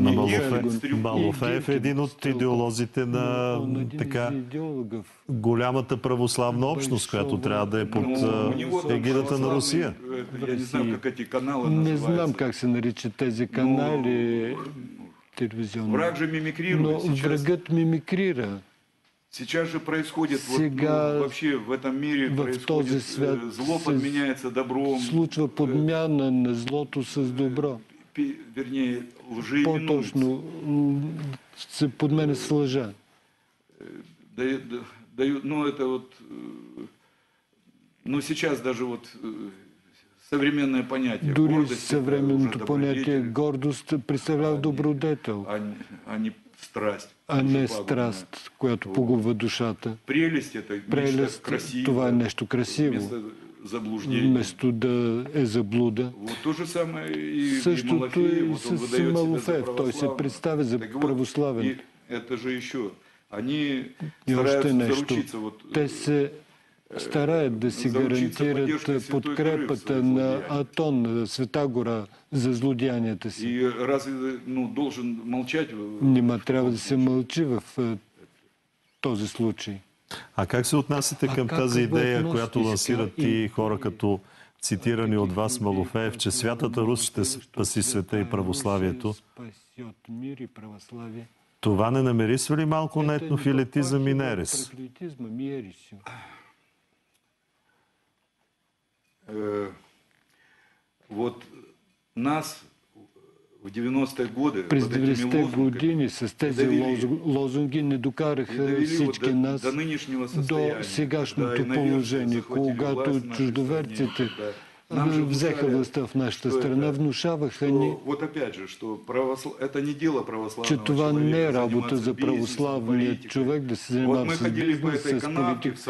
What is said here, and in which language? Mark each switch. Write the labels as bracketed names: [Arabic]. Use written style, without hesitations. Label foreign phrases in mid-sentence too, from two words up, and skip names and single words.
[Bulgarian] Малофеев е един от идеолозите на голямата православна общност, която трябва да е под егидата на Русия. Не знам как се наричат тези канали телевизионни, но врагът мимикрира. [Russian] Сейчас же происходит вообще в этом мире происходит зло подменяется добром. [Bulgarian] Случва подмяна на злото с добро. [Russian] Вернее, лжи. [Bulgarian] По-точно се подменя с лъжа. [Russian] дают, ну это вот, ну сейчас даже вот съвременное понятие. [Bulgarian] Дори [Russian] Гордость — это [Bulgarian] съвременното [Russian] уже [Bulgarian] понятие [Russian] добродетель, [Bulgarian] гордост представлява добродетел, [Russian] а не страсть. [Bulgarian] а не [Russian] душепагубная. [Bulgarian] страст, която погубва душата. [Russian] Прелесть — это нечто [Bulgarian] Прелест, [Russian] красивое. [Bulgarian] това е нещо красиво, [Russian] Вместо заблуждения. [Bulgarian] вместо да е заблуда. [Russian] Вот то же самое и [Bulgarian] Същото [Russian] Малафей, [Bulgarian] и [Russian] вот он [Bulgarian] с [Russian] выдает себя за [Bulgarian] Малофеев. Той се [Russian] православного. [Bulgarian] представя за [Russian] Так вот, [Bulgarian] православен. [Russian] и это же еще, они [Bulgarian] И още [Russian] стараются [Bulgarian] нещо. [Russian] заручиться. Вот, [Bulgarian] Те се стараят да си [Russian] заручиться [Bulgarian] гарантират [Russian] поддержкой Святой Горы в [Bulgarian] подкрепата [Russian] своих [Bulgarian] на [Russian] злодеяниях. [Bulgarian] Атон, на Света гора за злодеянията си. [Russian] И разве должен молчать? [Bulgarian] Нима трябва да се мълчи в този случай. А как се отнасяте към как тази го идея, относите която лансират сега? и хора като цитирани от вас Малофеев, че Святата Русь ще спаси света и православието? Това не намирисва ли малко на етнофилетизъм и нерес? [Russian] Вот нас в 90-е годы [Bulgarian] През [Russian] вот этими [Bulgarian] 90-те [Russian] лозунгами [Bulgarian] години с тези лозунги не докараха всички нас до сегашното положение, когато чуждоверците взеха властта в нашата страна, внушаваха ни, че това не е работа за православния човек да се занимава с бизнес, с политика.